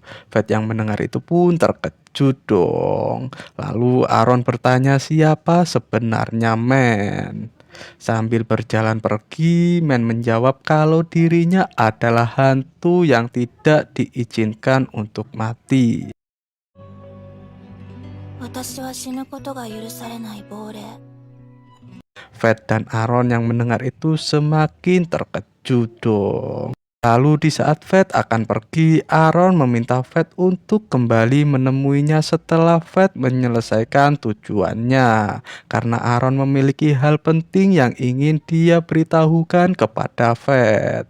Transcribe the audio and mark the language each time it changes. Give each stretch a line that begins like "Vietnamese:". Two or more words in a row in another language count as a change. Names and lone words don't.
Indonesian: Fate yang mendengar itu pun terkejut dong. Lalu Aaron bertanya siapa sebenarnya Man. Sambil berjalan pergi, Man menjawab kalau dirinya adalah hantu yang tidak diizinkan untuk mati.
Japanese: 私は死ぬことが許されない亡霊。
Indonesian: Fate dan Aaron yang mendengar itu semakin terkejut dong. Lalu di saat Fate akan pergi, Aaron meminta Fate untuk kembali menemuinya setelah Fate menyelesaikan tujuannya. Karena Aaron memiliki hal penting yang ingin dia beritahukan kepada Fate.